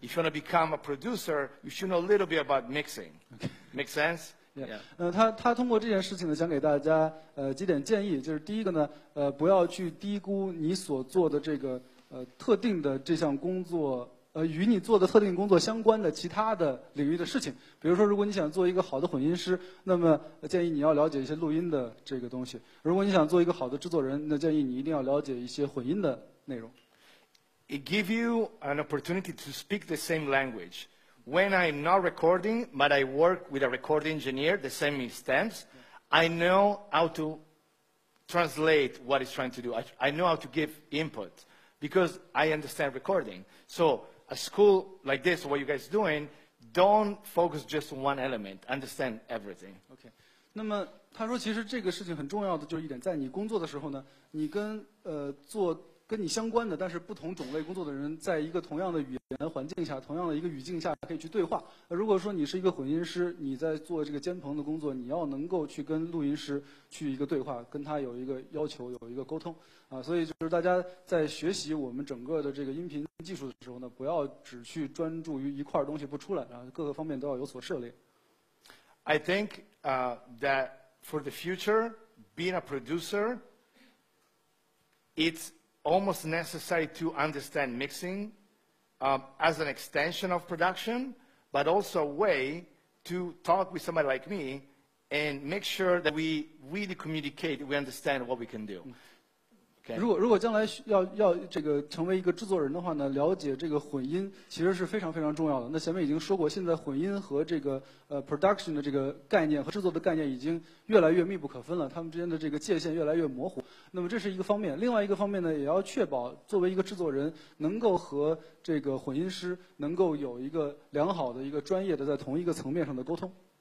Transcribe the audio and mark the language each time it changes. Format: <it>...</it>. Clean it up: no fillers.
<en>If you want to become a producer, you should know a little bit about mixing. Okay. Make sense? Yeah.</en> <zh>他通过这件事情呢，想给大家几点建议，就是第一个呢，不要去低估你所做的这个特定的这项工作。与你做的特定工作相关的其他的领域的事情，比如说，如果你想做一个好的混音师，那么建议你要了解一些录音的这个东西；如果你想做一个好的制作人，那建议你一定要了解一些混音的内容。</zh> <en>It gives you an opportunity to speak the same language. When I'm not recording, but I work with a recording engineer that sends me stems, I know how to translate what he's trying to do. I know how to give input because I understand recording. So a school like this, what you guys doing, don't focus just on one element. Understand everything.</en> <zh>OK， 那么他说，其实这个事情很重要的就是一点，在你工作的时候呢，你跟跟你相关的，但是不同种类工作的人，在一个同样的语言环境下，同样的一个语境下，可以去对话。如果说你是一个混音师，你在做这个监棚的工作，你要能够去跟录音师去一个对话，跟他有一个要求，有一个沟通啊。所以就是大家在学习我们整个的这个音频技术的时候呢，不要只去专注于一块东西不出来，然后各个方面都要有所涉猎。</zh> <en>I think that for the future, being a producer, it's almost necessary to understand mixing as an extension of production, but also a way to talk with somebody like me and make sure that we really communicate, we understand what we can do. Okay?</en> <zh>如果将来要这个成为一个制作人的话呢，了解这个混音其实是非常非常重要的。那前面已经说过，现在混音和这个production 的这个概念和制作的概念已经越来越密不可分了，它们之间的这个界限越来越模糊。那么这是一个方面，另外一个方面呢，也要确保作为一个制作人能够和这个混音师能够有一个良好的一个专业的在同一个层面上的沟通。</zh>